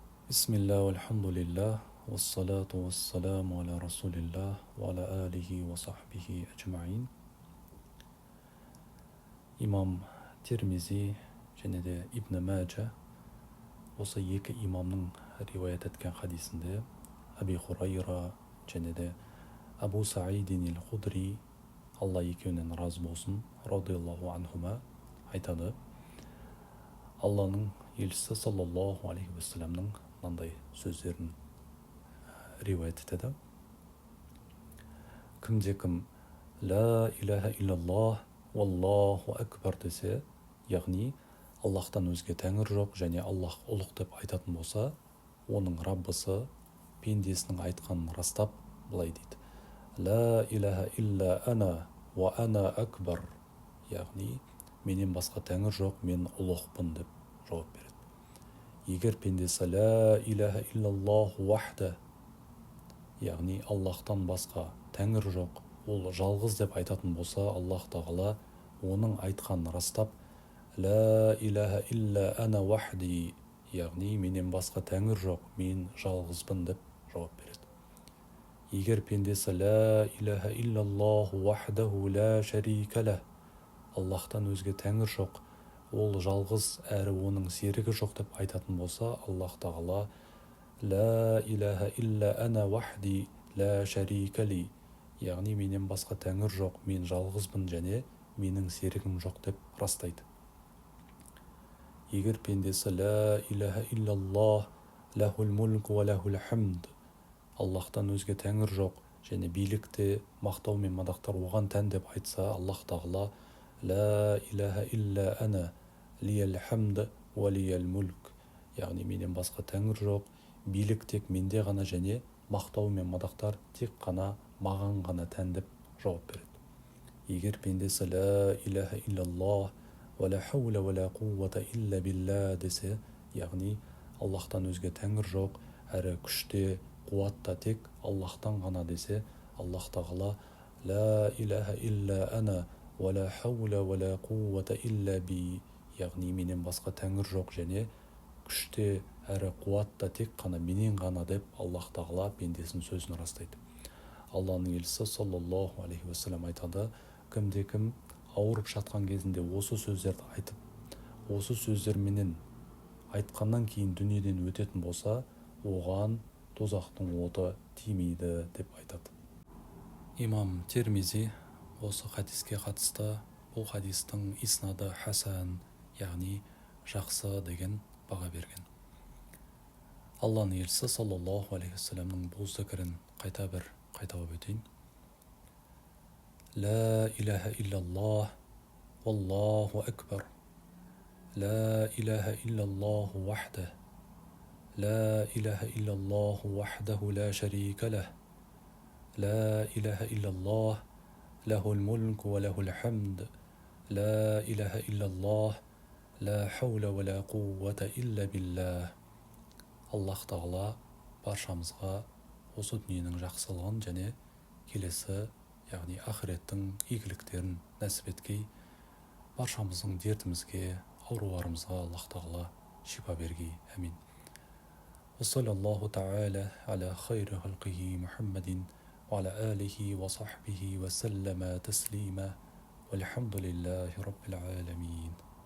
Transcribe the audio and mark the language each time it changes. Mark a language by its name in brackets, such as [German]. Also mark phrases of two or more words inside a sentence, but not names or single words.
[Arabic] بسم الله، الحمد لله، والصلاة والسلام على رسول الله وعلى آله وصحبه أجمعين. [Kazakh] Имам Термизи және де Ибн Мәджа осы екі имамның риуаят еткен хадисінде Аби Хурайра және де Абу Саидин ал-Худри, Алла екеуінен разы болсын, [Arabic] رضي الله عنهما, [Kazakh] айтады: Алланың елшісі [Arabic] صلى الله عليه وسلم [Kazakh] мынандай сөздерін риуаят етеді: кімде-кім [Arabic] لا إله إلا الله والله أكبر [Kazakh] десе, яғни Аллахтан өзге тәңір жоқ және Аллах ұлық деп айтатын болса, оның Раббысы пендесінің айтқанын растап былай дейді: [Arabic] لا إله إلا أنا وأنا أكبر, [Kazakh] яғни менен басқа тәңір жоқ, мен ұлықпын деп жауап береді. Егер пендесі [Arabic] لا إله إلا الله وحده, [Kazakh] яғни Аллахтан басқа тәңір жоқ, ол жалғыз деп айтатын болса, Аллах тағала оның айтқанын растап [Arabic] لا إله إلا أنا وحدي, [Kazakh] яғни менен басқа тәңір жоқ, мен жалғызбын деп жауап береді. Егер пендесі [Arabic] لا إله إلا الله وحده لا شريك له, [Kazakh] Аллахтан өзге тәңір жоқ, ол жалғыз әрі оның серігі жоқ деп айтатын болса, Аллах тағала [Arabic] لا إله إلا أنا وحدي لا شريك لي, [Kazakh] яғни менен басқа тәңір жоқ, мен жалғызбын және менің серігім жоқ деп растайды. Егер пендесі [Arabic] لا إله إلا الله له الملك وله الحمد, [Kazakh] Аллахтан өзге тәңір жоқ және билікте мақтау мен мадақтар оған тән деп айтса, Аллах тағала [Arabic] لا إله إلا أنا لي الحمد ولي الملك, [Kazakh] яғни менен басқа тәңір жоқ, билік тек менде ғана және мақтау мен мадақтар тек қана маған ғана тән деп жауап береді. Егер пендесі [Arabic] لا إله إلا الله ولا حول ولا قوة إلا بالله [Kazakh] десе, яғни Аллахтан өзге тәңір жоқ, әрі күште қуатта тек Аллахтан ғана десе, Аллах тағала [Arabic] لا إله إلا أنا ولا حول ولا قوة إلا بي, [Kazakh] яғни менен басқа тәңір жоқ және күште әрі қуатта тек қана менен ғана деп Аллах тағала пендесінің сөзін растайды. Алланың елшісі [Arabic] صلى الله عليه وسلم [Kazakh] айтады: кімде-кім ауырып жатқан кезінде осы сөздерді айтып, осы сөздерменен айтқаннан кейін дүниеден өтетін болса, оған тозақтың оты тимейді деп айтады. Имам Термизи осы хадиске қатысты бұл хадистің иснады хасан, яғни жақсы деген баға берген. Алланың елшісі [Arabic] صلى الله عليه وسلم [Kazakh] бұл зікірін қайталап өтейін. [Arabic] لا إله إلا الله والله أكبر لا إله إلا الله وحده لا إله إلا الله وحده لا شريك له لا إله إلا الله له الملك وله الحمد لا إله إلا الله لا حول ولا قوة إلا بالله. [Kazakh] Аллах тағала баршамызға осы дүниенің жақсылығын және келесі, яғни ақыреттің игіліктерін нәсіп еткей, баршамыздың дертімізге, ауруларымызға Аллах тағала шипа бергей. Әмин. [Arabic] وصلى الله تعالى على خير خلقه محمد وعلى آله وصحبه وسلم تسليما والحمد لله رب العالمين.